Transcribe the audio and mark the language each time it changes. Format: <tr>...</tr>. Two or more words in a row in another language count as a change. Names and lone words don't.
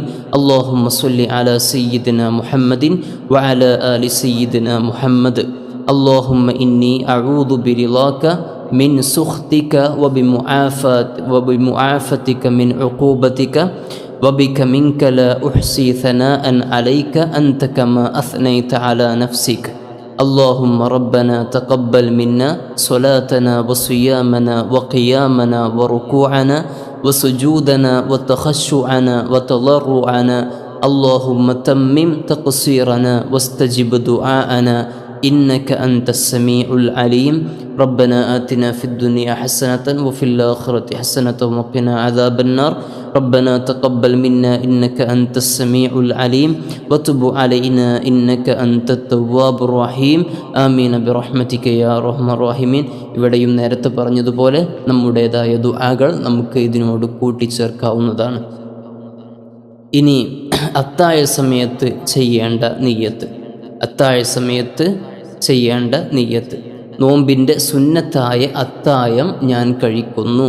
<ar>اللهم صل على سيدنا محمد وعلى آل سيدنا محمد. اللهم إني أعوذ برضاك من سخطك وبمعافاتك من عقوبتك وبك منك لا أحصي ثناء عليك أنت كما أثنيت على نفسك. اللهم ربنا تقبل منا صلاتنا وصيامنا وقيامنا وركوعنا وسجودنا وتخشعنا وتضرعنا. اللهم تمم تقصيرنا واستجب دعاءنا إنك أنت السميع العليم. ربنا آتنا في الدنيا حسنة وفي الآخرة حسنة وقنا عذاب النار. ربنا تقبل منا إنك أنت السميع العليم وتب علينا إنك أنت التواب الرحيم آمين برحمتك يا أرحم الراحمين.</ar> <ml>ഇവിടെയും നേരത്തെ പറഞ്ഞതുപോലെ നമ്മുടേതായ ദുആകൾ നമുക്ക് ഇതിനോട് കൂട്ടിച്ചേർക്കാവുന്നതാണ്. ഇനി അത്താഴ സമയത്ത് ചെയ്യേണ്ട നിയ്യത്ത്. അത്താഴ സമയത്ത് ചെയ്യേണ്ട നിയ്യത്ത്. നോമ്പിൻ്റെ സുന്നത്തായ അത്താഴം ഞാൻ കഴിക്കുന്നു.</ml>